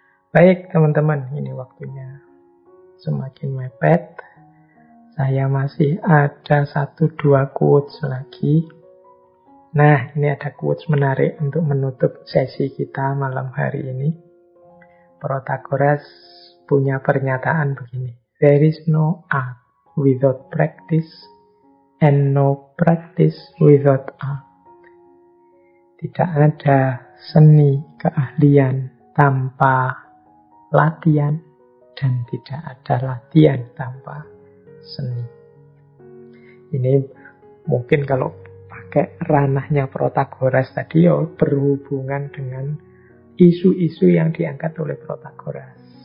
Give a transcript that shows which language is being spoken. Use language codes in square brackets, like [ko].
[id] Baik teman-teman, ini waktunya semakin mepet. Saya masih ada 1-2 quotes lagi. Nah, ini ada quotes menarik untuk menutup sesi kita malam hari ini. Protagoras punya pernyataan begini. [en] There is no art without practice and no practice without art. [id] Tidak ada seni keahlian tanpa latihan dan tidak ada latihan tanpa seni. Ini mungkin kalau pakai ranahnya Protagoras tadi berhubungan dengan isu-isu yang diangkat oleh Protagoras.